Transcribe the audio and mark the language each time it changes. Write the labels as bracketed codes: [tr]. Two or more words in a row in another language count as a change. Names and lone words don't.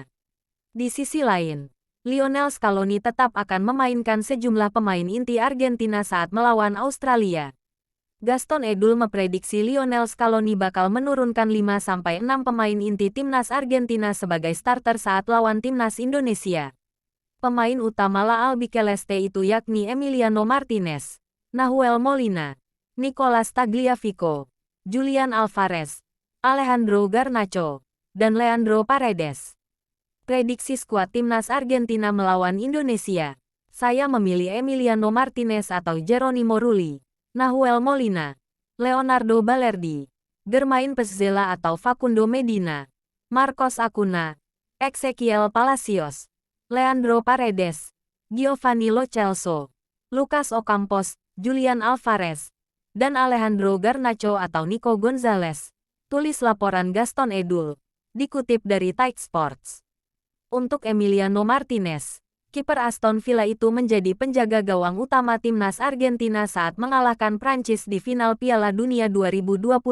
[id] Di sisi lain, Lionel Scaloni tetap akan memainkan sejumlah pemain inti Argentina saat melawan Australia. Gaston Edul memprediksi Lionel Scaloni bakal menurunkan 5-6 pemain inti timnas Argentina sebagai starter saat lawan timnas Indonesia. Pemain utama La Albiceleste itu yakni Emiliano Martinez, Nahuel Molina, Nicolas Tagliafico, Julian Alvarez, Alejandro Garnacho, dan Leandro Paredes. Prediksi skuad timnas Argentina melawan Indonesia. Saya memilih Emiliano Martinez atau Geronimo Rulli, Nahuel Molina, Leonardo Balerdi, Germain Petzela atau Facundo Medina, Marcos Acuna, Ezequiel Palacios, Leandro Paredes, Giovanni Lo Celso, Lucas Ocampos, Julian Alvarez, dan Alejandro Garnacho atau Nico Gonzalez. Tulis laporan Gaston Edul. Dikutip dari Taik Sports. Untuk Emiliano Martinez, kiper Aston Villa itu menjadi penjaga gawang utama timnas Argentina saat mengalahkan Prancis di final Piala Dunia 2022.